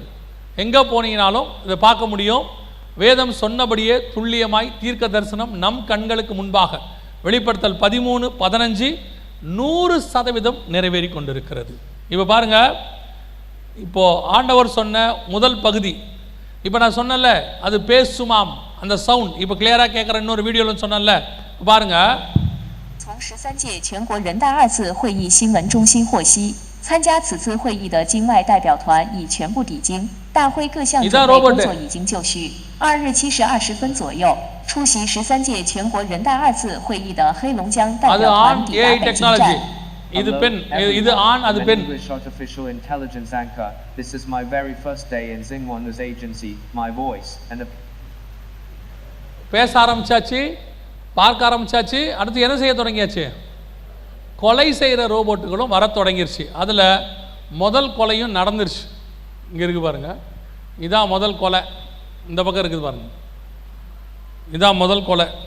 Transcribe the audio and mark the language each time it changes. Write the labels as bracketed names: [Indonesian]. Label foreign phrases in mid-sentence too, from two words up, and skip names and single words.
[Tamil] எங்கே போனீங்கனாலும் இதை பார்க்க முடியும். வேதம் சொன்னபடியே துல்லியமாய் தீர்க்க தரிசனம் நம் கண்களுக்கு முன்பாக வெளிப்படுத்தல் 13-15 100% நிறைவேறி கொண்டிருக்கிறது. இப்போ பாருங்க, இப்போ ஆண்டவர் சொன்ன முதல் பகுதி, இப்போ நான் சொன்னல அது பேசுமாம் அந்த சவுண்ட், இப்போ கிளியரா கேட்குற இன்னொரு வீடியோவில் சொன்னல பாருங்க. [Chinese] 从13届全国人大2次会议新闻中心获悉，参加此次会议的境外代表团已全部抵京，大会各项准备工作已经就绪。 2日7时20分左右，出席13届全国人大2次会议的黑龙江代表团抵达北京站。 [Tamil] இது பெண், இது ஆண், அது பெண். [English] English artificial intelligence anchor. This is my very first day in Xinhua News Agency. My voice and [Tamil] பேச ஆரம்பிச்சாச்சு, பார்க்க ஆரம்பிச்சாச்சு. அடுத்து என்ன செய்ய தொடங்கியாச்சு? கொலை செய்கிற ரோபோட்டுகளும் வர தொடங்கிருச்சு. அதில் முதல் கொலையும் நடந்துருச்சு. இங்கே இருக்குது பாருங்கள், இதான் முதல் கொலை. இந்த பக்கம் இருக்குது பாருங்கள், இதான் முதல் கொலை.